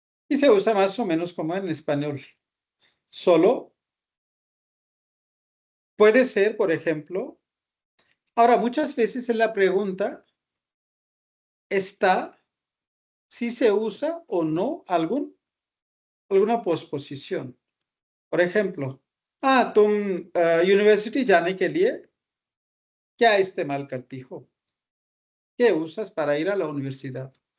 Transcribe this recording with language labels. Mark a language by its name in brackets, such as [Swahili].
[Spanish] Y se usa más o menos como en español. Solo puede ser, por ejemplo, ahora muchas veces en la pregunta está si se usa o no alguna posposición. Por ejemplo, [Hindi] तुम university जाने के लिए क्या इस्तेमाल करती हो? [Spanish] ¿Qué usas para ir a la universidad?